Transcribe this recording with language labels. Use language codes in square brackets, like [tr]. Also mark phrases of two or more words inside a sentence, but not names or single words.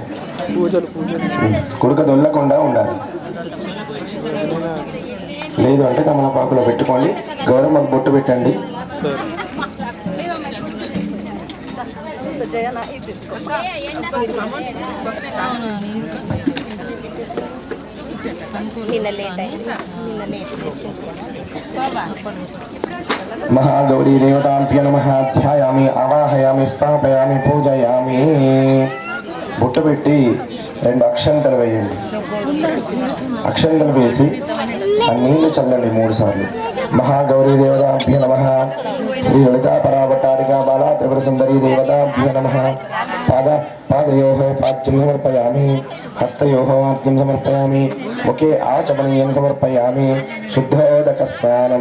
[te] కుడుక దొల్లకుండా ఉండాలి, లేదు అంటే తమలపాకులో పెట్టుకోండి. గౌరమ్మకు బొట్టు పెట్టండి. [sa] महागौरी देवताभ्यो नमः ध्यायामि आवाहयामि स्थापयामि पूजयामि [te] బొట్టు పెట్టి 2 అక్షంతలు వేయండి. అక్షంతలు వేసి ఆ నీళ్లు చల్లండి 3 సార్లు. [sa] మహాగౌరీ దేవతాభ్యో నమః శ్రీ లలితా పరావతారికా బాలా త్రిపుర సుందరీ దేవతాభ్యో నమః పాదయోః పాద్యం సమర్పయామి హస్తయోః ఆద్యం సమర్పయామి ముఖే ఆచమనీయం సమర్పయామి శుద్ధోదక స్నానం.